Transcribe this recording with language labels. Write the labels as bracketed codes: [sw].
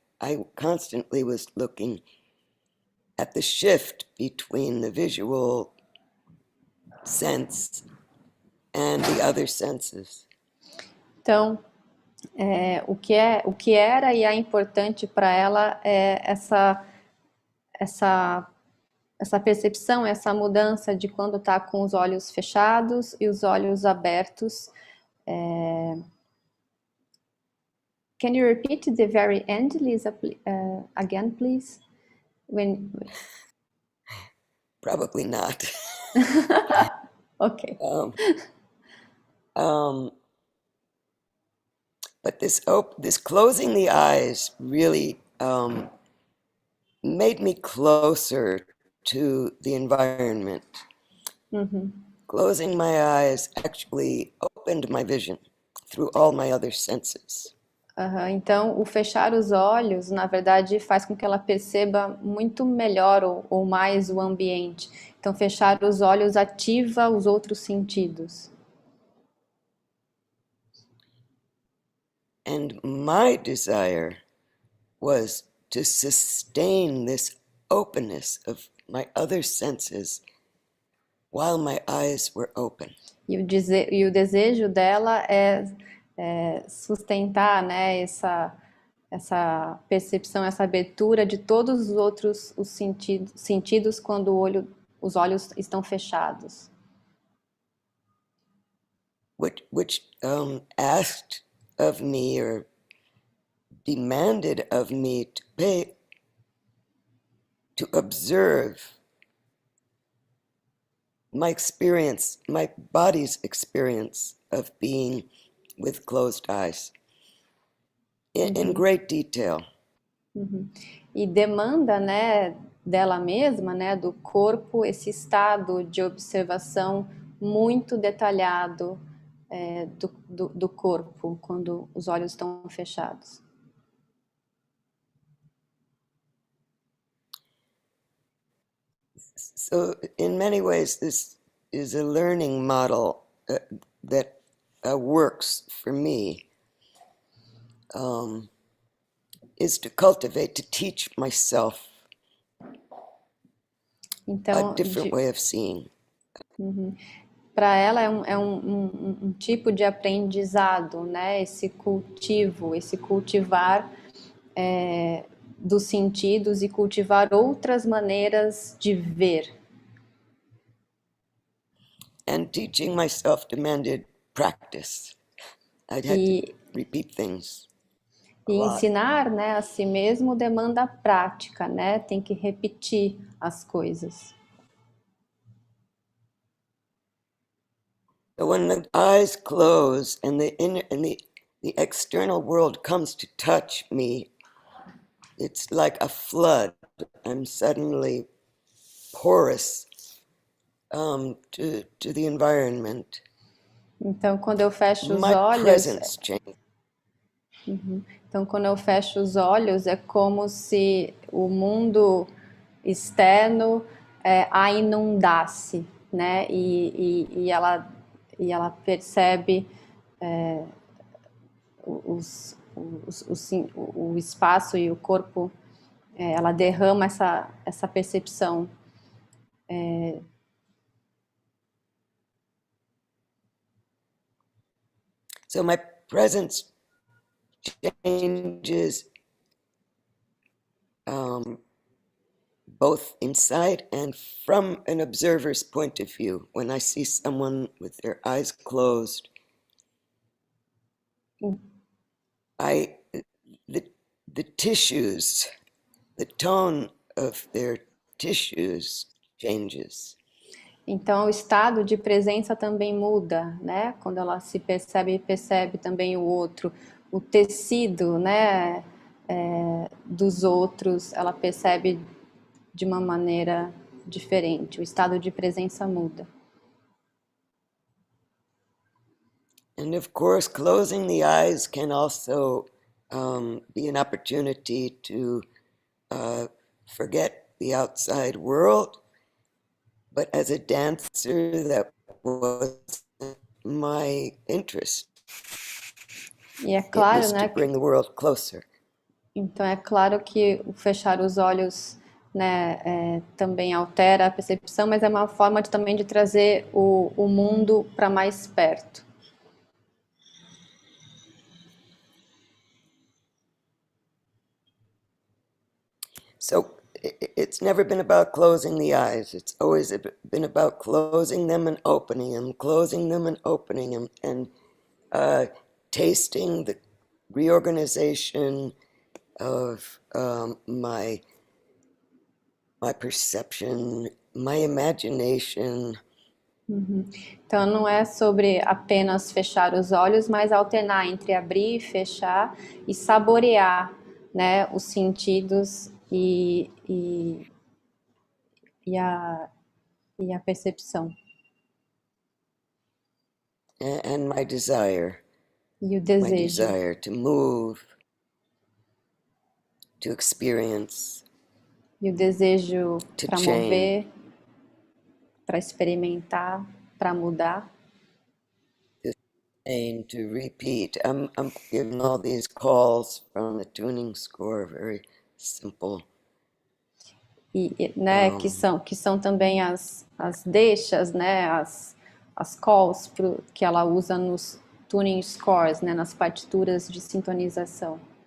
[en] I constantly was looking at the shift between the visual sense and the other senses. [pt] Então, o que era e é importante para ela é essa percepção, essa mudança de quando está com os olhos fechados e os olhos abertos, [en] Can you repeat the very end, Lisa, again, please? Probably not. Okay. But this closing the eyes really made me closer to the environment. Closing my eyes actually opened my vision through all my other senses. [pt] Então, o fechar os olhos, na verdade, faz com que ela perceba muito melhor ou mais o ambiente. Então, fechar os olhos ativa os outros sentidos. [en] And my desire was to sustain this openness of my other senses while my eyes were open. [pt] E o desejo dela é sustentar, né, essa percepção, essa abertura de todos os outros sentidos quando os olhos estão fechados. [en] Which asked of me or demanded of me to observe my experience, my body's experience of being with closed eyes in great detail. [pt] E demanda, né, dela mesma, né, do corpo, esse estado de observação muito detalhado do corpo quando os olhos estão fechados. [en] So in many ways, this is a learning model that works for me, is to cultivate, to teach myself a different way of seeing. [pt] Para ela é um tipo de aprendizado, né? Esse cultivo, esse cultivar dos sentidos e cultivar outras maneiras de ver. [en] And teaching myself demanded practice. I'd had to repeat things. [pt] E ensinar, né, a si mesmo demanda prática, né? Tem que repetir as coisas. [en] So when the eyes close and the external world comes to touch me, it's like a flood. I'm suddenly porous to the environment. [pt] Então, quando eu fecho os [en] My [pt] olhos, [en] presence changes. [pt] Então, quando eu fecho os olhos, é como se o mundo externo a inundasse, né? E ela percebe o espaço e o corpo, ela derrama essa percepção. [en] So my presence changes both inside and from an observer's point of view. When I see someone with their eyes closed, the tissues, the tone of their tissues changes. [pt] Então, o estado de presença também muda, né? Quando ela se percebe também o outro. O tecido, né, dos outros, ela percebe de uma maneira diferente. O estado de presença muda. [en] And of course, closing the eyes can also be an opportunity to forget the outside world. But as a dancer, that was my interest. [pt] E é claro, [en] It was [pt] né, [en] to bring the world closer. [pt] Então é claro que o fechar os olhos, né, também altera a percepção, mas é uma forma também de trazer o mundo para mais perto. [en] So it's never been about closing the eyes. It's always been about closing them and opening them, closing them and opening them. And tasting the reorganization of my perception, my imagination. Uhum. [pt] Então não é sobre apenas fechar os olhos, mas alternar entre abrir e fechar e saborear, né, os sentidos e a percepção. [en] And my desire. [pt] E o [en] My [pt] desejo. [en] desire to move, to experience, [pt] E o desejo [en] to [pt] para [en] change. [pt] mover, para experimentar, para mudar. [en] And to repeat. I'm giving all these calls from the tuning score, very simple. [pt] Né, que são também as deixas, né, as calls que ela usa nos tuning scores, né, nas partituras de sintonização.